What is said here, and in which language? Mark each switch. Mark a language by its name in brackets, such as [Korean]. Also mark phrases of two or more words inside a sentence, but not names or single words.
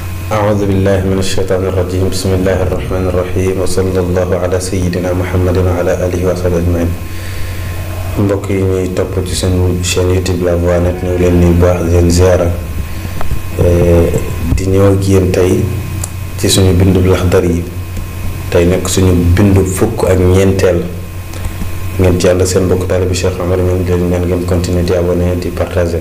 [Arabic] أعوذ بالله من الشيطان الرجيم بسم الله الرحمن الرحيم وصلى الله على سيدنا محمد وعلى آله وصحبه أجمعين. [Wolof] mbokk yi ñuy topp ci seen chaîne YouTube La Voix Net ñu ngi leen nuyu bu baax di leen ziara di ñëw ak yéen tey ci suñu bindu Laxdari yi tey nekk suñu bindu fukk ak ñeenteel ngeen ci ànd seen mbokk taalibe Cheikh Omar ñu ngi leen ñaan ngeen continuer di abonné di partager.